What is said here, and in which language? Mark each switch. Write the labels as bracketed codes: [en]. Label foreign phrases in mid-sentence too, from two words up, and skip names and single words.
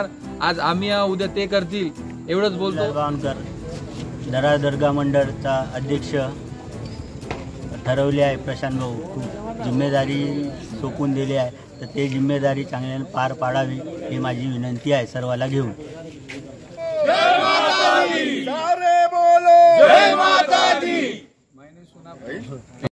[mr] आज आम्ही उद्या ते करतील एवढंच बोलतो। दरार दुर्गा मंडळचा अध्यक्ष ठरवले आहे प्रशांत भाऊ, खूप जिम्मेदारी सोपून दिली आहे, तर ते जिम्मेदारी चांगल्याने पार पाडावी ही माझी विनंती आहे सर्वाला घेऊन। [hi] जय माता दी, सारे बोलो जय माता दी।